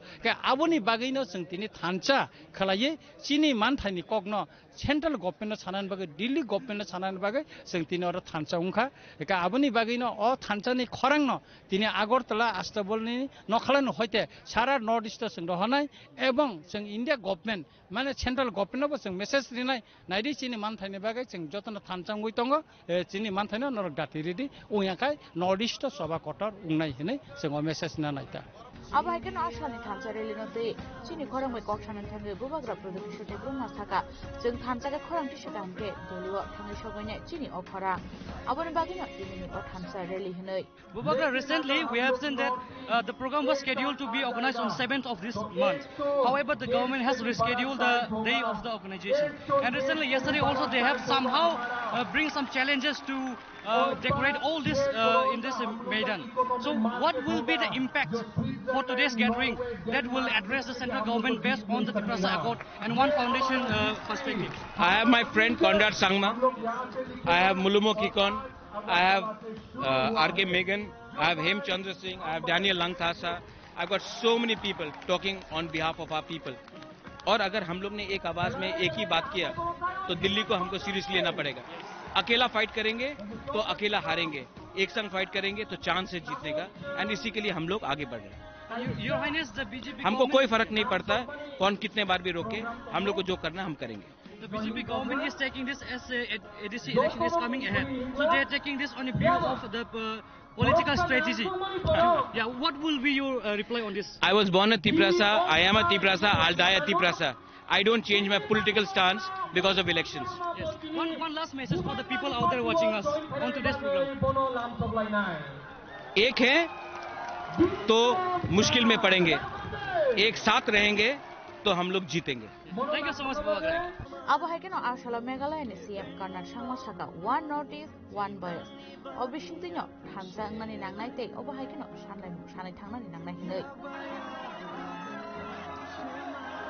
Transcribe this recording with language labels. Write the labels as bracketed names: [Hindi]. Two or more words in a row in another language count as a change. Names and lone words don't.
[Kok Borok] ke aboni bagaino singtini thancha khalaye chini manthani kokno [English] central government [Kok Borok] sanan bagai Delhi government sanan bagai singtini ora thancha ungkha ke aboni bagaino o thancha ni khorangno tini Agartala astabolni nokhalan hoite sara northeast sing rohanai ebong sing India government mane central government bo sing message rinai naidi chini manthani bagai sing jotona thancha ngui tongo chini manthani norok datiridi uyakai northeast soba kotor ungnai hine sengo message na naita abai ken ashani thancha relino te chini khorang mai koksanan thange bubagra production te bruma thaka jeng thancha ke khorang ti sedam ke doliwa thangai sogoine chini okhara aboni bagina tini o thancha rally hinai [English] bubagra recently we have seen that the program was scheduled to be organized on 7th of this month. However, the government has rescheduled the day of the organization, and recently yesterday also they have somehow bring some challenges to decorate all this in this Maidan. So what will be the impact for today's gathering that will address the central government based on the Tripura Accord and One Foundation perspective? I have my friend Conrad Sangma, I have Mulumo Kikon, I have R.K. Megan, I have Hem Chandra Singh, I have Daniel Langthasa. I've got so many people talking on behalf of our people. [Hindi] और अगर हम लोग ने एक आवाज में एक ही बात किया तो दिल्ली को हमको सीरियसली लेना पड़ेगा. अकेला फाइट करेंगे तो अकेला हारेंगे, एक संग फाइट करेंगे तो चांस है जीतने का, एंड इसी के लिए हम लोग आगे बढ़ रहे हैं. हमको कोई फर्क नहीं पड़ता कौन कितने बार भी रोके, हम लोग को जो करना हम करेंगे. [English] The BJP government is taking this as ADC election is coming ahead, so they are taking this on a view of the political strategy. Yeah, what will be your reply on this? I was born a Tiprasa, I am a Tiprasa, I'll die a Tiprasa. I don't change my political stance because of elections. Yes. One last message for the people out there watching us on today's program. [Hindi] एक है तो मुश्किल में पड़ेंगे, एक साथ रहेंगे तो हम लोग जीतेंगे. [English] Thank you so much, Babagra. [Kok Borok] Abo haikeno ashala Meghalaya ni CM Karnat Sangma Saka [English] one northeast one bias. [Kok Borok] Obishintinyo thansa ngani nangnai te obo haikeno sanai thangna ni nangnai hinai.